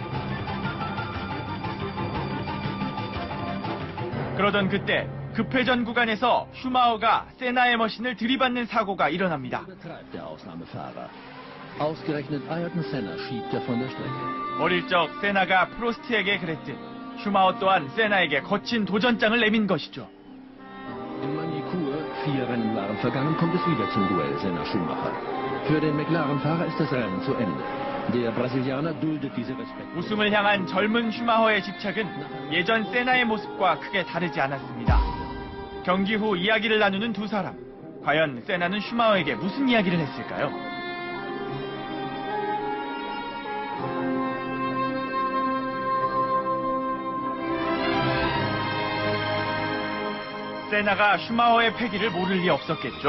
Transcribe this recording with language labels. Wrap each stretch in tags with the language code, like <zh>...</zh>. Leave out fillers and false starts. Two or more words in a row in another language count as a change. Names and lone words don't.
<ko>그러던 그때 급회전 구간에서 슈마허가 세나의 머신을 들이받는 사고가 일어납니다. 어릴 적 세나가 프로스트에게 그랬듯 슈마허 또한 세나에게 거친 도전장을 내민 것이죠.</ko> <de>In Magny-Cours, 4 Rennen waren vergangen, kommt es wieder zum Duell Senna-Schumacher. Für den McLaren-Fahrer ist das Rennen zu Ende. Der Brasilianer duldet diese Respekt.</de> <ko>우승을 향한 젊은 슈마허의 집착은 예전 세나의 모습과 크게 다르지 않았습니다. 경기 후 이야기를 나누는 두 사람. 과연 세나는 슈마허에게 무슨 이야기를 했을까요? 세나가 슈마허의 패기를 모를 리 없었겠죠.</ko>